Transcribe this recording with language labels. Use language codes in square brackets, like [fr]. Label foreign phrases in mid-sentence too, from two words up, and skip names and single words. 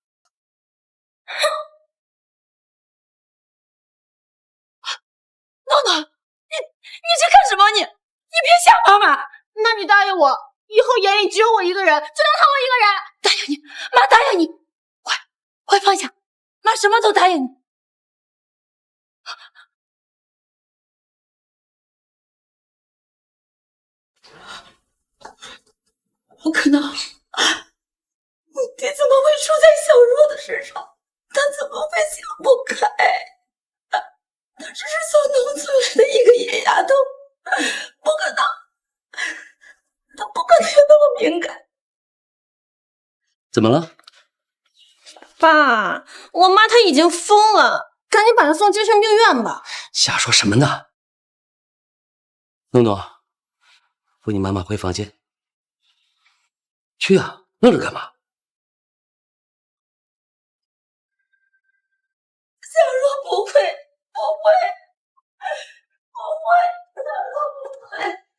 [zh] 諾諾，你在幹什麼？你別嚇媽媽！那你答應我，以後眼裡只有我一個人，只能疼我一個人。答應你，媽答應你，快放下，媽什麼都答應你。不可能，你爹怎么會出在小若的身上？他怎麼會想不開？他只是從農村來的一個野丫頭，不可能，他不可能有那麼敏感。怎麼了？爸，我媽她已經瘋了，趕緊把她送精神病院吧。瞎說什麼呢？諾諾，扶你媽媽回房間。去啊，愣着幹嘛？小若不會，小若不會。